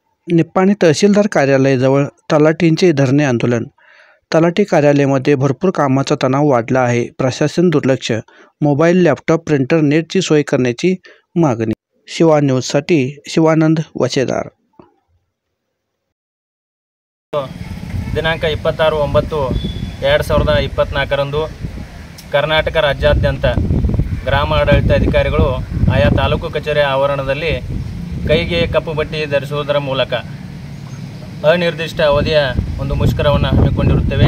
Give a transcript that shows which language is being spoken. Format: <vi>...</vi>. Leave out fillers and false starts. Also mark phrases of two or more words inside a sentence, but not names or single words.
<mr>निप्पाणी तहसीलदार कार्यालयाजवळ तलाठींचे धरणे आंदोलन. तलाठी कार्यालयामध्ये भरपूर कामाचा तणाव वाढला आहे. प्रशासन दुर्लक्ष. मोबाईल, लॅपटॉप, प्रिंटर, नेटची सोय करण्याची मागणी. शिवा न्यूजसाठी शिवानंद वचेदार.</mr> <kn>ದಿನಾಂಕ 26/9/2024 ಕರ್ನಾಟಕ ರಾಜ್ಯಾದ್ಯಂತ ಗ್ರಾಮ ಆಡಳಿತ ಅಧಿಕಾರಿಗಳು ಆಯಾ ತಾಲೂಕು ಕಚೇರಿ ಆವರಣದಲ್ಲಿ ಕೈಗೆ ಕಪ್ಪು ಬಟ್ಟೆ ಧರಿಸುವುದರ ಮೂಲಕ ಅನಿರ್ದಿಷ್ಟ ಅವಧಿಯ ಒಂದು ಮುಷ್ಕರವನ್ನು ಹಮ್ಮಿಕೊಂಡಿರುತ್ತೇವೆ.</kn>